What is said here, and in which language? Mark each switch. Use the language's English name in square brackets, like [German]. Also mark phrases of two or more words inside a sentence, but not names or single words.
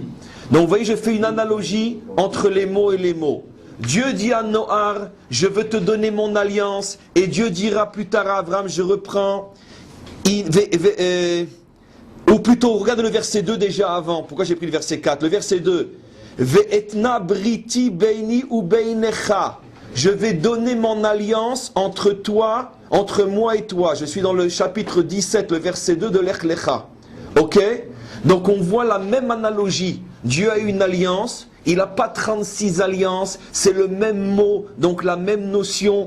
[French] Donc vous voyez, je fais une analogie entre les mots et les mots. Dieu dit à Noar, je veux te donner mon alliance, et Dieu dira plus tard à Abraham, je reprends, ou plutôt, regardez le verset 2 déjà avant, pourquoi j'ai pris le verset 4, le verset 2, [Hebrew] ואתנה בריתי ביני ובינך, [French] je vais donner mon alliance entre toi, entre moi et toi. Je suis dans le chapitre 17, le verset 2 de l'Ech Lecha. Ok? Donc on voit la même analogie. Dieu a eu une alliance, il n'a pas 36 alliances, c'est le même mot, donc la même notion.